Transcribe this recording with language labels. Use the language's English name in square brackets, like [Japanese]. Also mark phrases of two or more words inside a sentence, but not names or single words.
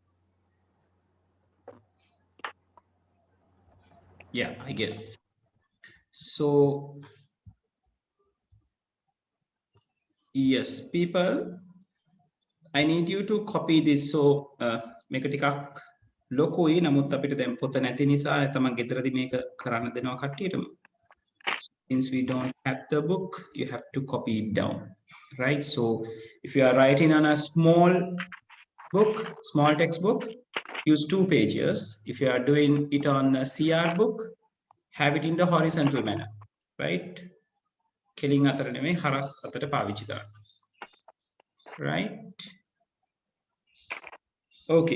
[English] Yeah, I guess. So, yes, people, I need you to copy this. So, [Sinhala] මේක ටිකක් ලොකුයි නමුත් අපිට දැන් පොත නැති නිසා නැත්නම් මම ගෙදරදී මේක කරන්න දෙනවා කට්ටියටම. [English] Since we don't have the book, you have to copy it down, right? So, if you are writing on a small book, small textbook, use 2 pages. If you are doing it on a CR book, have it in the horizontal manner, right? [Sinhala] කෙලින් අතර නෙමෙයි හරස් අතට පාවිච්චි කරන්න. [English] Right? Okay.